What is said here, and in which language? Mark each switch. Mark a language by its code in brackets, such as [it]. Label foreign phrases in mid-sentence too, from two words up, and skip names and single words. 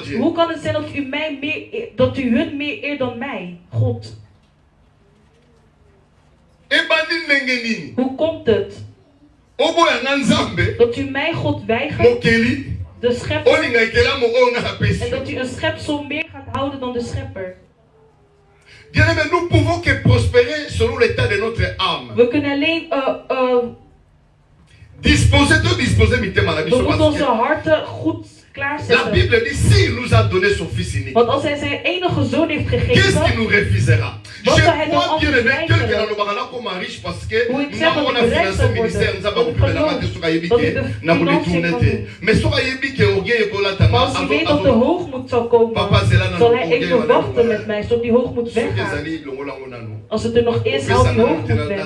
[nl] Hoe kan het zijn dat u hun meer eert dan mij, God? Hoe komt het dat u mij God weigert? De schepper. En dat u een schepsel meer gaat houden dan de schepper. [fr] Nous pouvons que prospérer selon l'état de notre âme. [nl] We kunnen alleen [fr] disposer [nl] we moeten onze harten goed klaarzetten. [fr] La Bible dit s'il nous a donné son fils unique. [nl] Want als hij zijn enige zoon heeft gegeven, [fr] qu'est-ce qu'il nous refusera? [nl] Wat zou hij dan anders weigeren? Hoe ik zeg dat ik rijk zou worden, dat ik geloof dat ik de financiën kan doen. Maar als hij weet dat de hoogmoed zal komen, zal hij even wachten met mij, zodat die hoogmoed weggaat. Als het er nog is, haal die hoogmoed weg.